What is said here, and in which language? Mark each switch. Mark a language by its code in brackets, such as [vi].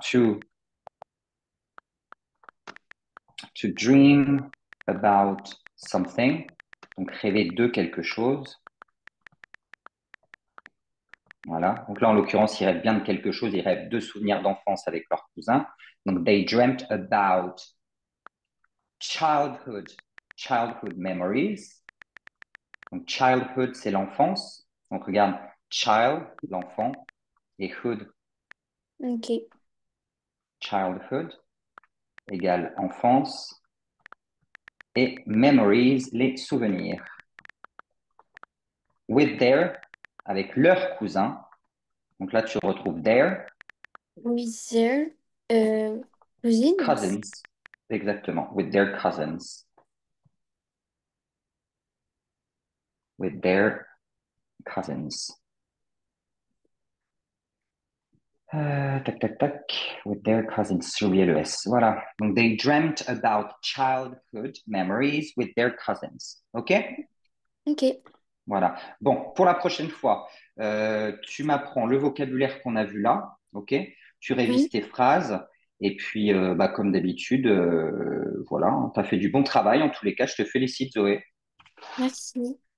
[en] To dream about something, [fr] donc rêver de quelque chose. Voilà. Donc là, en l'occurrence, ils rêvent bien de quelque chose, ils rêvent de souvenirs d'enfance avec leur cousin. [en] Donc, they dreamt about childhood, childhood memories. [fr] Donc, childhood, c'est l'enfance. Donc, regarde, child, l'enfant, et hood, Ok. childhood, égale enfance, et memories, les souvenirs. [en] With their, [fr] avec leur cousin. Donc là, tu retrouves their [en] With their cousins. cousins. Exactement, with their cousins. With their cousins. [fr] Tac, tac, tac. [en] With their cousins. [fr] J'ai oublié le S. Voilà. [en] Donc, they dreamt about childhood memories with their cousins. OK? Ok. [fr] Voilà. Bon, pour la prochaine fois, tu m'apprends le vocabulaire qu'on a vu là. OK? Tu révises Oui, tes phrases. Et puis, bah, comme d'habitude, voilà, tu as fait du bon travail. En tous les cas, je te félicite, Zoé. merci.